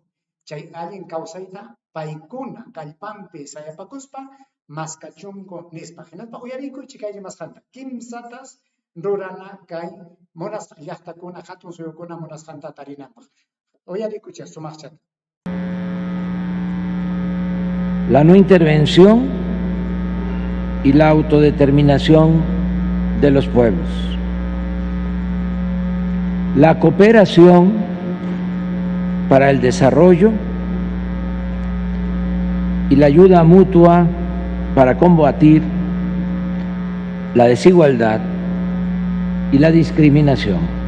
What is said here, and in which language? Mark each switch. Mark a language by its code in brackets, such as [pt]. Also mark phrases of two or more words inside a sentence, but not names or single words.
[qu] Chay allin kawsayta paykuna kallpanpi sayapakuspa maskachunku nispa. Hinaspa uyariykunchik kay rimasqanta. Kimsatas rurana kay munasqa llaqtakuna hatun suyukuna munasqanta tarinanpaq. Uyariykunchik sumaqchata. [es] La no intervención y la autodeterminación de los pueblos. La cooperación para el desarrollo y la ayuda mutua para combatir la desigualdad y la discriminación.